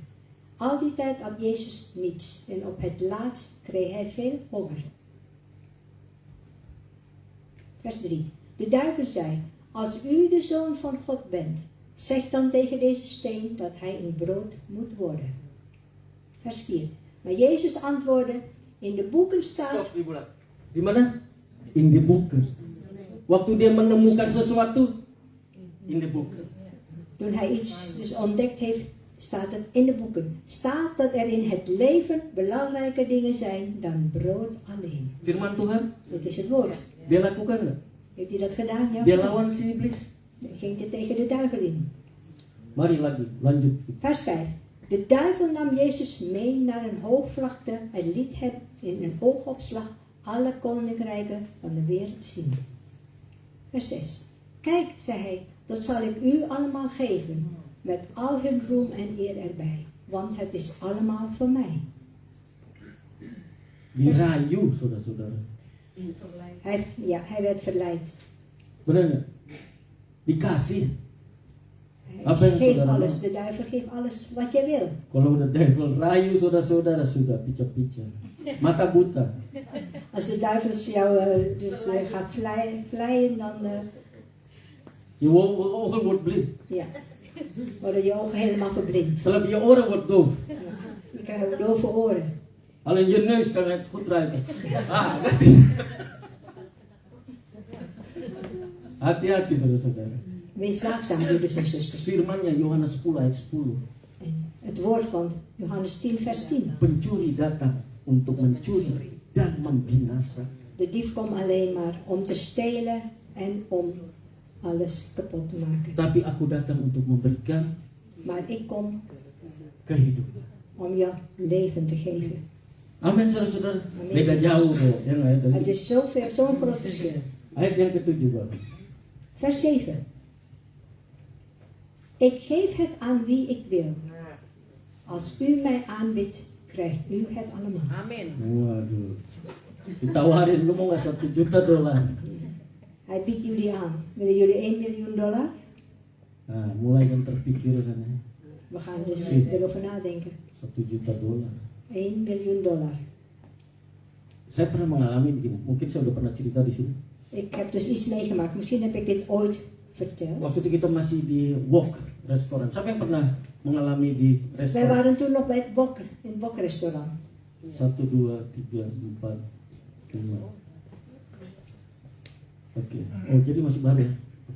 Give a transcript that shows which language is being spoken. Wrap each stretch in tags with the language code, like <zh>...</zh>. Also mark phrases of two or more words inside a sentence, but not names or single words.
<nl>Al die tijd at Jezus niets en op het laatst kreeg hij veel honger. Vers 3. De duivel zei, als u de Zoon van God bent, zeg dan tegen deze steen dat hij een brood moet worden. Vers 4. Maar Jezus antwoordde, in de boeken staat... Stop,</nl> <id>Ibu. Di mana?</id> <en>In the book.</en> <id>Waktu dia menemukan sesuatu,</id> <en>in the book.</en> <nl>Toen hij iets dus ontdekt heeft, staat het in de boeken. Staat dat er in het leven belangrijke dingen zijn dan brood alleen.</nl> <id>Firman Tuhan,</id> <nl>Dit is het woord.</nl> <id>dia lakukan nggak?</id> <nl>Heeft hij dat gedaan? Ja.</nl> <id>Dia lawan si iblis.</id> <nl>Dan ging hij tegen de duivel in.</nl> <id>Mari lagi, lanjut.</id> <nl>Vers 5. De duivel nam Jezus mee naar een hoogvlakte en liet hem in een oogopslag alle koninkrijken van de wereld zien. Vers 6. Kijk, zei hij, dat zal ik u allemaal geven, met al hun roem en eer erbij, want het is allemaal voor mij.</nl> <id>Dirayu, saudara-saudara.</id> <nl>Hij werd verleid.</nl> <id>Benar nggak? Dikasih.</id> <nl>Hij</nl> <id>Apa yang</id> <nl>geeft</nl> <id>saudara</id> <nl>alles,</nl> <id>mau?</id> <nl>de duivel geeft alles wat je wil.</nl> <id>Kalau udah devil rayu saudara-saudara sudah pica-pica. Mata buta.</id> <nl>Als de duivel jou gaat vleien, dan Je ogen wordt blind. worden je ogen helemaal verblind. Selama je oren wordt doof. Je krijgt dove oren. Alleen je neus kan het goed ruiken. Ah, dat is...</nl> <id>Hati-hati saudara-saudara.</id> <nl>Wees waakzaam, broeders en zusters.</nl> <id>Firmannya Yohanes 10 ayat 10.</id> <nl>En het woord van Johannes 10, vers 10.</nl> <id>Pencuri datang untuk mencuri dan membinasa.</id> <nl>De dief komt alleen maar om te stelen en om alles kapot te maken.</nl> <id>Tapi aku datang untuk memberikan</id> <nl>Maar ik kom</nl> <id>kehidupan.</id> <nl>om je leven te geven.</nl> <id>Amin saudara-saudara. Amin. Beda jauh bro. Ya nggak ya?</id> <nl>Het is zo'n groot verschil.</nl> <id>Ayat yang ke-7 bro.</id> <nl>Vers 7. Ik geef het aan wie ik wil. Als u mij aanbidt, krijgt u het allemaal.</nl> <id>Amin. Waduh. Ditawarin, lu mau nggak $1 juta?</id> <nl>Hij biedt jullie aan. Willen jullie $1 miljoen?</nl> <id>Nah, mulai kan terpikir kan ya.</id> <nl>We gaan dus erover nadenken.</nl> <id>$1 juta.</id> <nl>$1 miljoen.</nl> <id>Saya pernah mengalami begini. Mungkin saya udah pernah cerita di sini.</id> <nl>Ik heb dus iets meegemaakt. Misschien heb ik dit ooit verteld.</nl> <id>Waktu itu kita masih di Wok restoran. Siapa yang pernah mengalami di</id> <nl>Wij</nl> <id>restoran?</id> <nl>waren toen nog bij het Bok, in het Bok-restaurant. 1, 2, 3, 4, 5.</nl> <id>Oke. Oh, jadi masih baru ya? Oke.</id>